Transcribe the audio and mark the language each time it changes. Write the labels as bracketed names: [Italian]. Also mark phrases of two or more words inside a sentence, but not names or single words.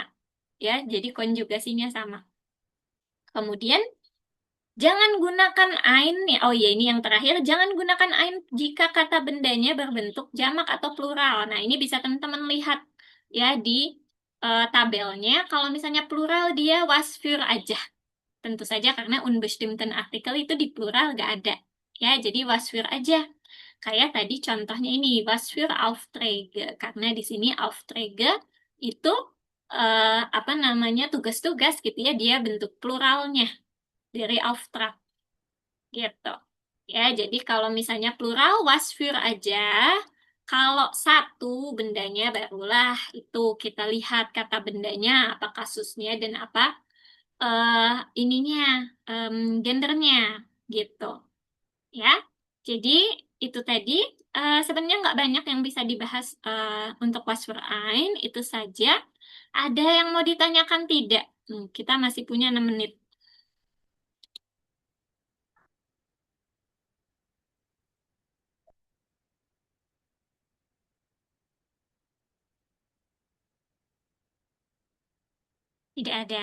[Indonesian] Ya, jadi konjugasinya sama. Kemudian jangan gunakan ein nih. Oh iya, ini yang terakhir. Jangan gunakan ein jika kata bendanya berbentuk jamak atau plural. Nah, ini bisa teman-teman lihat ya di tabelnya. Kalau misalnya plural dia [German] was für [Indonesian] aja. Tentu saja karena [German] unbestimmten Artikel [Indonesian] itu di plural nggak ada. Ya, jadi [German] was für [Indonesian] aja. Kayak tadi contohnya ini, [German] was für Aufträge. [Indonesian] Karena di sini Aufträge itu apa namanya tugas-tugas gitu ya, dia bentuk pluralnya dari Auftrag gitu. Ya, jadi kalau misalnya plural [German] was für [Indonesian] aja, kalau satu bendanya barulah itu kita lihat kata bendanya apa kasusnya dan apa eh ininya gendernya gitu. Ya, jadi itu tadi sebenarnya nggak banyak yang bisa dibahas untuk [German] was für ein, [Indonesian] itu saja. Ada yang mau ditanyakan tidak? Kita masih punya 6 menit. Tidak ada?